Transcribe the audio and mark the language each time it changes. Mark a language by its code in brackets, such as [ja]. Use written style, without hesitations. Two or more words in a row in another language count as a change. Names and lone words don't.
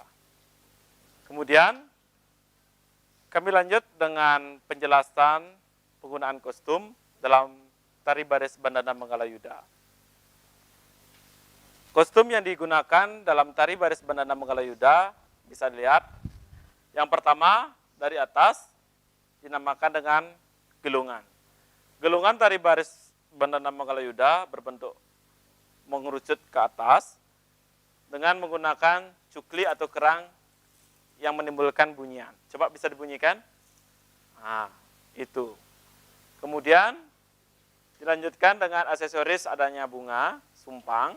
[id] Kemudian kami lanjut dengan penjelasan penggunaan kostum dalam tari baris Bandana Magalayuda. Kostum yang digunakan dalam tari baris Bandana Magalayuda bisa dilihat. Yang pertama dari atas dinamakan dengan gelungan. Gelungan tari baris Bandana Magalayuda berbentuk mengerucut ke atas dengan menggunakan cukli atau kerang yang menimbulkan bunyian. Coba bisa dibunyikan? Itu. Kemudian dilanjutkan dengan aksesoris adanya bunga, sumpang.